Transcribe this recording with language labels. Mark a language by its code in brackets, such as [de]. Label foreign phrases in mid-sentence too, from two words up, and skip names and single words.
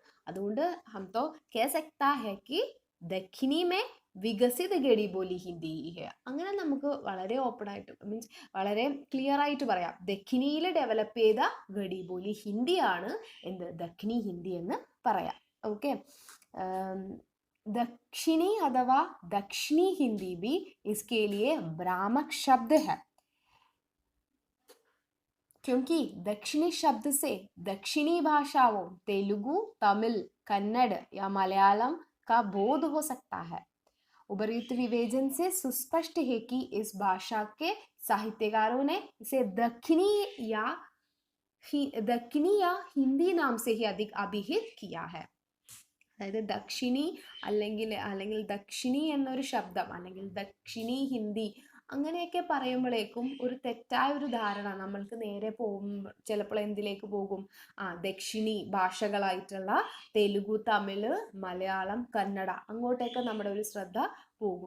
[hi] അതുകൊണ്ട് हम तो कह सकता है कि दक्किनी में विकसित खड़ी बोली हिंदी है. [ml] അങ്ങനെ നമുക്ക് വളരെ ഓപ്പൺ ആയിട്ട്, മീൻസ് വളരെ ക്ലിയർ ആയിട്ട് പറയാം, ദക്കിനിയിൽ ഡെവലപ്പ് ചെയ്ത [hi] खड़ी बोली [ml] ഹിന്ദിയാണ് എന്ത്? ദക്കിനി ഹിന്ദി എന്ന് പറയാം. ഓക്കെ. [hi] दक्षिणी अथवा दक्षिणी हिंदी भी इसके लिए भ्रामक शब्द है, क्योंकि दक्षिणी शब्द से दक्षिणी भाषाओं तेलुगु, तमिल, कन्नड़ या मलयालम का बोध हो सकता है. उपर्युक्त विवेचन से सुस्पष्ट है कि इस भाषा के साहित्यकारों ने इसे दक्षिणी या हिंदी नाम से ही अधिक अभिहित किया है. [ml] അതായത് ദക്ഷിണി അല്ലെങ്കിൽ ദക്ഷിണി എന്നൊരു ശബ്ദം, അല്ലെങ്കിൽ ദക്ഷിണി ഹിന്ദി, അങ്ങനെയൊക്കെ പറയുമ്പോഴേക്കും ഒരു തെറ്റായ ഒരു ധാരണ നമ്മൾക്ക് നേരെ പോകുമ്പോൾ ചിലപ്പോൾ എന്തിലേക്ക് പോകും? ദക്ഷിണി ഭാഷകളായിട്ടുള്ള തെലുഗു, തമിഴ്, മലയാളം, കന്നഡ, അങ്ങോട്ടേക്ക് നമ്മുടെ ഒരു ശ്രദ്ധ പോകും.